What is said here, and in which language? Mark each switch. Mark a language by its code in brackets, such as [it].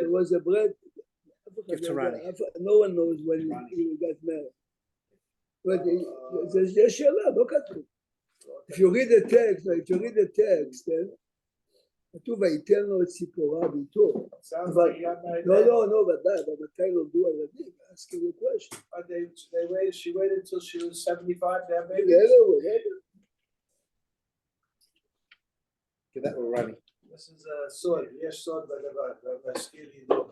[en] there was a bread. Give to Ronnie. No one knows when he got married. But there's just [he] שאלה, לא כתוב. [en] If you read the text, then כתוב [he] ויתן לו את ציפורה ביתו. [en] Sounds like he got married. No, but [he] מתי נולדו הילדים? [en] Asking you a question. But she waited until she was 75 to have babies. Yeah. Give that to Ronnie. This is a sword. Yes, sword, but a skinny.